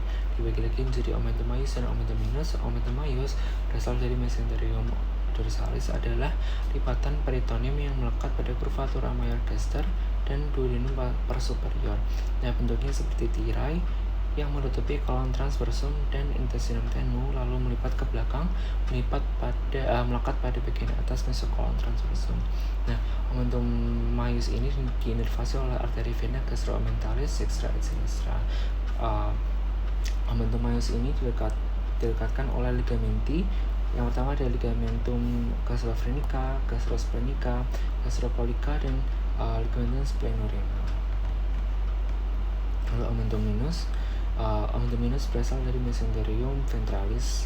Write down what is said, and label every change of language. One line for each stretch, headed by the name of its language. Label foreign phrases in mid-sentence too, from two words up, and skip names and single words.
Indonesian: Dibagi lagi menjadi
Latin: omentum maius
Indonesian: dan
Latin: omentum minus. Omentum maius
Indonesian: berasal dari
Latin: mesenterium dorsalis,
Indonesian: adalah lipatan peritoneum yang melekat pada curvatura mayor gaster dan
Latin: duodenum superior.
Indonesian: Nah, bentuknya seperti tirai yang menutupi
Latin: kolon transversum
Indonesian: dan
Latin: intestinum tenue,
Indonesian: lalu melipat ke belakang, melekat pada bagian atas
Latin: mesokolon transversum.
Indonesian: Nah,
Latin: omentum maius
Indonesian: ini diinervasi oleh arteri vena
Latin: gastroomentalis extra et sinistra. Omentum maius
Indonesian: ini dilekatkan oleh ligamenti. Yang pertama ada
Latin: ligamentum gastrofrenica, gastrosplenic, gastropolica,
Indonesian: dan
Latin: ligamentum splenorenal.
Indonesian: Lalu
Latin: omentum minus
Indonesian: berasal dari
Latin: mesenterium ventralis.